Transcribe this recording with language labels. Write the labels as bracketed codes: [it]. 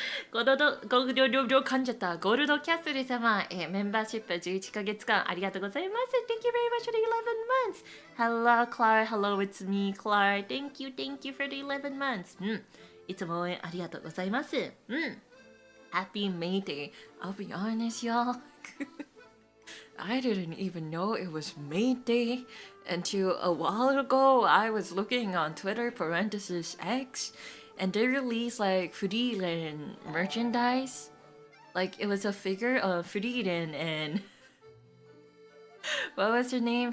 [ja] ゴールド噛んじゃった。ゴールドキャッスル様、メンバーシップ11ヶ月間ありがとうございます。 [en] Thank you very much for the 11 months. Hello, Klara. Hello, it's me, Klara. Thank you for the 11 months. [ja] いつも応援ありがとうございます。 [en] Happy May Day. I'll be honest, y'all. I didn't even know it was May Day until a while ago. I was looking on Twitter /X and they released like Frieren merchandise. Like it was a figure of Frieren and what was her name?